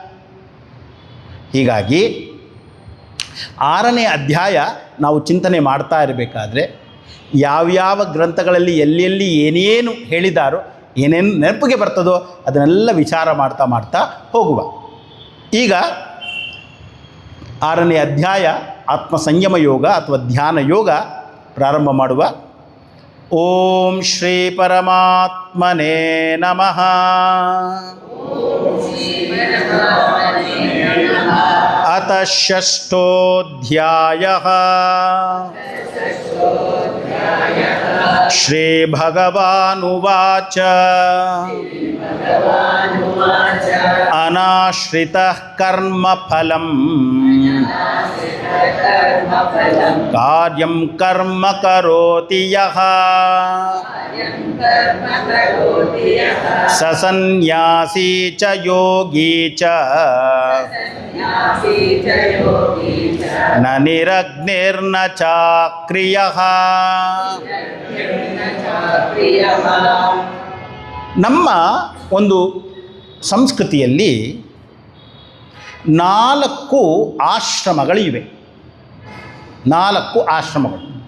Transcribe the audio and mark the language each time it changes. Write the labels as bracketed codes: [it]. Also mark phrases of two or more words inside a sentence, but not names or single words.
[kn] ಹೀಗಾಗಿ 6ನೇ ಅಧ್ಯಾಯ ನಾವು ಚಿಂತನೆ ಮಾಡ್ತಾ ಇರಬೇಕಾದ್ರೆ ಯಾವ್ಯಾವ ಗ್ರಂಥಗಳಲ್ಲಿ ಎಲ್ಲೆಲ್ಲಿ ಏನೇನು ಹೇಳಿದಾರೋ, ಏನೇನು ನೆನಪಿಗೆ ಬರ್ತದೋ ಅದನ್ನೆಲ್ಲ ವಿಚಾರ ಮಾಡ್ತಾ ಮಾಡ್ತಾ ಹೋಗುವ. ಈಗ 6ನೇ ಅಧ್ಯಾಯ ಆತ್ಮ ಸಂಯಮ ಯೋಗ ಅಥವಾ ಧ್ಯಾನ ಯೋಗ ಪ್ರಾರಂಭ ಮಾಡುವ. [sa] ಓಂ ಶ್ರೀ ಪರಮಾತ್ಮನೇ ನಮಃ. ಅಥ ಷಷ್ಠೋಧ್ಯಾಯಃ. ಶ್ರೀ ಭಗವಾನುವಾಚ. ಅನಾಶ್ರಿತಃ ಕರ್ಮಫಲಂ ಕಾರ್ಯಂ ಕರ್ಮ ಕರೋತಿ ಯಃ ಸ ಸನ್ಯಾಸಿ ಚ ಯೋಗಿ ಚ ನ ನಿರಗ್ನಿರ್ನ ಚಾಕ್ರಿಯಃ. [kn] ನಮ್ಮ ಒಂದು ಸಂಸ್ಕೃತಿಯಲ್ಲಿ 4 ಆಶ್ರಮಗಳಿವೆ. 4 ಆಶ್ರಮಗಳು.